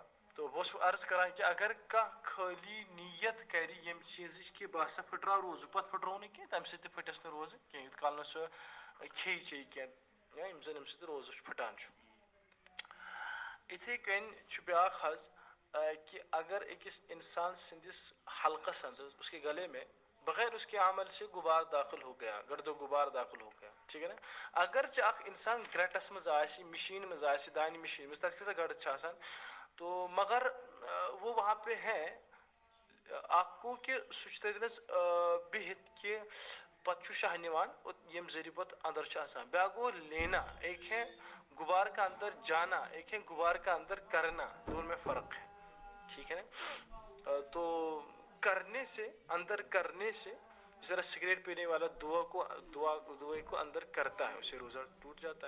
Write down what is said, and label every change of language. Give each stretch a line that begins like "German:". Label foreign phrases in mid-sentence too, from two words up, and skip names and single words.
Kashmiri: تو بہٕ اوسُس عرض کران کہ اگر کانٛہہ خٲلی نیت کرِ ییٚمہِ چیٖزٕچ کہِ بہٕ ہسا پھٕٹراو روزٕ پتہٕ پھٕٹروو نہٕ کینٛہہ تمہِ سۭتۍ تہِ پھٕٹٮ۪س نہٕ روزٕ کینٛہہ یوٗت کال نہٕ سُہ کھیٚیہِ چیٚیہِ کینٛہہ یِم زن اَمہِ سۭتۍ روزٕ پھٕٹان چھُ. یِتھَے کٔنۍ چھُ بیٛاکھ حظ کہ اگر أکِس انسان سٕنٛدِس حلقس اندر
Urdu: اس کے گلے میں بغیر اس کے عمل سے غبار داخل ہو گیا گرد و غبار داخل ہو گیا. ٹھیک ہے نا.
Kashmiri: اگرچہ اکھ انسان گرٛٮ۪ٹس منٛز آسہِ مشیٖن منٛز آسہِ دانہِ مشیٖن منٛز تتھ کۭژاہ گرد چھِ آسان تو
Urdu: مگر وہ وہاں پہ ہے
Kashmiri: اکھ گوٚو کہ سُہ چھُ تتٮ۪نس بِہِتھ کہ پتہٕ چھُ شاہ نِوان ییٚمہِ ذریعہِ پتہٕ اندر چھُ آسان. بیٛاکھ گوٚو
Urdu: لینا ایک ہے غبار کا اندر جانا ایک ہے غبار کا اندر کرنا دونوں میں فرق ہے. ٹھیک ہے نا. تو کرنے سے اندر کرنے سے جس طرح سگریٹ پینے والا دعائے کو اندر کرتا ہے اسے روزہ ٹوٹ جاتا ہے.